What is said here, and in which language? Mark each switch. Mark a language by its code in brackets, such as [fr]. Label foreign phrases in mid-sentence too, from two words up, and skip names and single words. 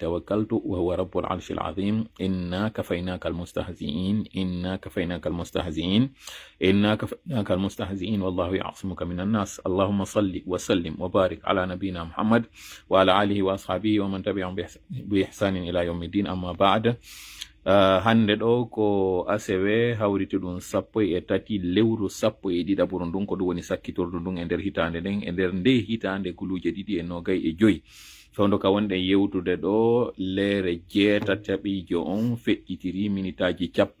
[ar] توكلت وهو رب العرش العظيم إنا كفيناك المستهزئين إنا كفيناك المستهزئين إنا كفيناك المستهزئين والله يعصمك من الناس اللهم صل وسلم وبارك على نبينا محمد وعلى آله وأصحابه ومن تبعهم بإحسان إلى يوم الدين أما بعد [ff] hande ɗo ko ACW hawriti ɗum 13 lewru 11 ndun ko ɗum woni sakkitordu ndun e nder hitande nden e nder nde hitande guluje 2025 fewndo ka wonɗen yewtude ɗo leere 8 on feƴƴitiri minitaji